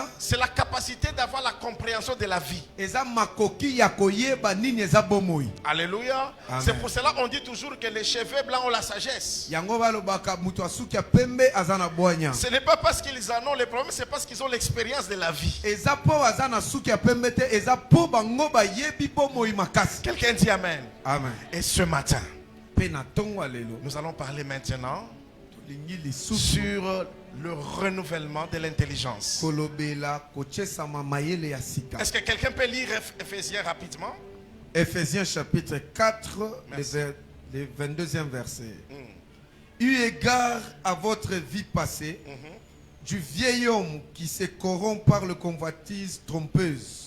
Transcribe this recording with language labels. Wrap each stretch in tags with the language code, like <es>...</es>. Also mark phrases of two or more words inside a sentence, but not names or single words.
<fr>c'est la capacité d'avoir la compréhension de la vie.</fr> <ln>eza makoki ya koyeba nini eza bomoi.</ln> <fr>Alléluia. Amen. C'est pour cela qu'on dit toujours que les cheveux blancs ont la sagesse.</fr> <ln>Yango balobaka mutu asuki ya pembe aza na bwanya.</ln> <fr>Ce n'est pas parce qu'ils en ont les problèmes, c'est parce qu'ils ont l'expérience de la vie.</fr> <ln>Eza po aza na suki ya pembe te, eza po bango bayebi bomoi makasi.</ln> <fr>Quelqu'un dit Amen. Amen. Et ce matin,</fr> <ln>Pe na tongo alelo</ln> <fr>nous allons parler maintenant</fr> <ln>tolingi lisusu</ln> <fr>sur le renouvellement de l'intelligence.</fr> <ln>kolobela kochesama mayele ya sika.</ln> <fr>Est-ce que quelqu'un peut lire Ephésiens rapidement? Ephésiens chapitre 4, Merci. le 22e verset. Eu égard à votre vie passée, du vieil homme qui se corrompt par le convoitise trompeuse,</fr>